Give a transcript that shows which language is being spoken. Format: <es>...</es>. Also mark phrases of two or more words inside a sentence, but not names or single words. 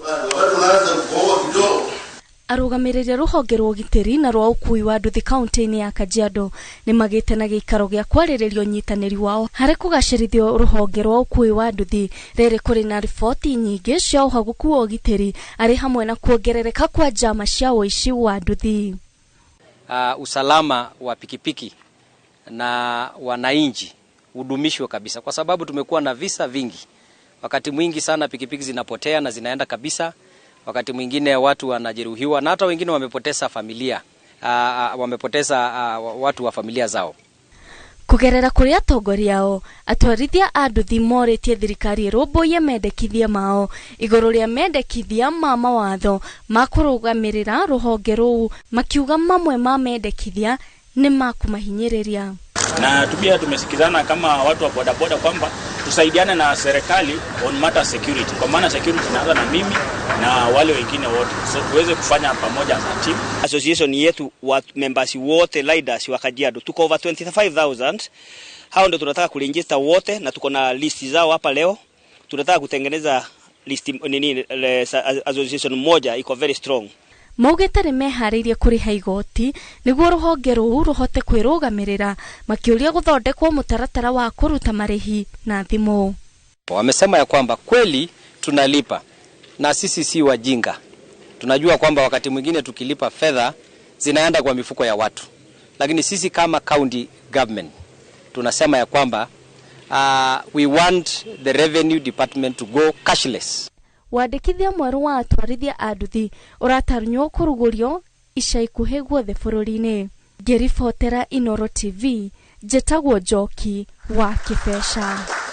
<ki>Arugamiriria ruhonge rwa ugitiri na rwa ukui wa nduthi kaunti-ini ya Kajiado ni magite na giikaro gia kwariririo nyitaniri wao hari kugacirithio ruhonge rwa ukui wa nduthi. Riri kuri na ripoti nyingi cia uhaguku wa ugitiri ari hamwe na kuongerereka kwa njama cia uici wa nduthi.</ki> <sw>Usalama wa pikipiki na wananchi udumishwe kabisa, kwa sababu tumekuwa na visa vingi. Wakati mwingi sana pikipiki zinapotea na zinaenda kabisa. Wakati mwingine watu wanajeruhiwa na hata wengine wamepoteza familia, wamepoteza watu wa familia zao.</sw> <ki>Kugerera kuri atongoria ao, atwarithia a nduthi moritie thirikari irumbuye mendekithia mao iguru ria mendekithia ma mawatho ma kurugamirira ruhonge ruu, makiuga mamwe ma mendekithia ni makumahinyiriria.</ki> <sw>Na tubia tumesikizana kama watu wa bodaboda kwamba tusaidiane na serikali</sw> <en>on matter security,</en> <sw>kwa maana security inaanza na mimi na wale wengine wote, so tuweze kufanya pamoja na team. Association yetu wa members wote riders wa Kajiado tuko over 25,000. Hao ndio tunataka kuregister wote na tuko na list zao hapa leo. Tunataka kutengeneza list association moja iko</sw> <en>very strong.</en> <ki>Maugite ni mehariirie kuriha igoti niguo ruhonge ruu ruhote kwirugamirira, makiuria guthondekwo mutaratara wa kuruta marihi na thimu.</ki> <sw>Wamesema ya kwamba kweli tunalipa na sisi si wajinga. Tunajua kwamba wakati mwingine tukilipa fedha zinaenda kwa mifuko ya watu, lakini sisi kama county government tunasema ya kwamba</sw> <en>we want the revenue department to go cashless.</en> <ki>Wandikithia mweru wa atwarithia a nduthi uratarunyo kurugurio ica ikuhi guothe bururi-ini. Ngiribotera Inooro TV, njitagwo Njoki wa Kibesha.</ki>